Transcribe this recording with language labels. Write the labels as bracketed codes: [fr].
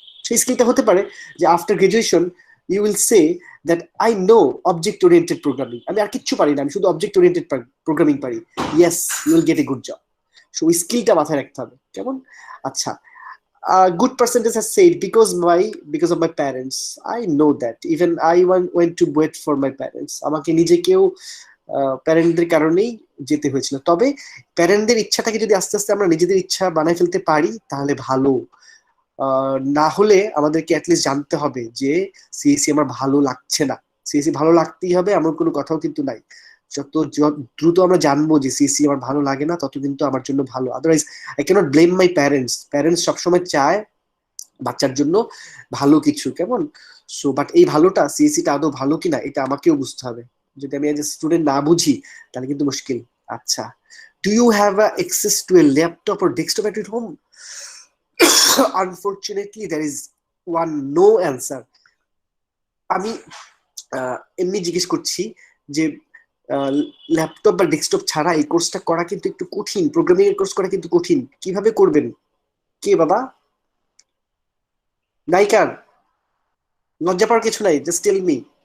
[bn] সেই স্কিলটা হতে পারে যে [en] After graduation you will say that I know object oriented programming. [bn] আমি আর কিচ্ছু পারি না, আমি শুধু অবজেক্ট ওরিয়েন্টেড প্রোগ্রামিং পারি। [en] Yes, you will get a good job. So [bn] ওই স্কিলটা মাথায় রাখতে হবে, কেমন? [en] আচ্ছা, good percentage has said because of my parents. I know that. Even I went to wait for my parents. [bn] আমাকে নিজেকেও প্যারেন্টদের কারণেই যেতে হয়েছিল। তবে প্যারেন্টদের ইচ্ছাটাকে যদি আস্তে আস্তে আমরা নিজেদের ইচ্ছা বানাই ফেলতে পারি তাহলে ভালো। না হলে আমাদেরকে অ্যাটলিস্ট জানতে হবে যে সিএসসি আমার ভালো লাগছে না। সিএসসি ভালো লাগতেই হবে এমন কোনো কথাও কিন্তু নাই। যত দ্রুত আমরা জানবো যে সিএসসি আমার ভালো লাগে না, তত কিন্তু আমার জন্য ভালো। [en] Otherwise I cannot blame my parents. [bn] Parents সবসময় চায় বাচ্চার জন্য ভালো কিছু, কেমন? সো বাট এই ভালোটা, সিএসসিটা আদৌ ভালো কিনা এটা আমাকেও বুঝতে হবে। যদি আমি এজ এ স্টুডেন্ট না বুঝি তাহলে কিন্তু মুশকিল। আচ্ছা, [en] Do you have access to a laptop or desktop at home? Unfortunately, there is one no answer. [bn] আমি এমনি জিজ্ঞেস করছি যে ল্যাপটপ বা ডেস্কটপ ছাড়া এই কোর্সটা করা কিন্তু একটু কঠিন। প্রোগ্রামিং এর কোর্স করা কিন্তু কঠিন। কিভাবে করবেন? কে বাবা? নাইকার, লজ্জা পাওয়ার কিছু নাই, [en] Just tell me.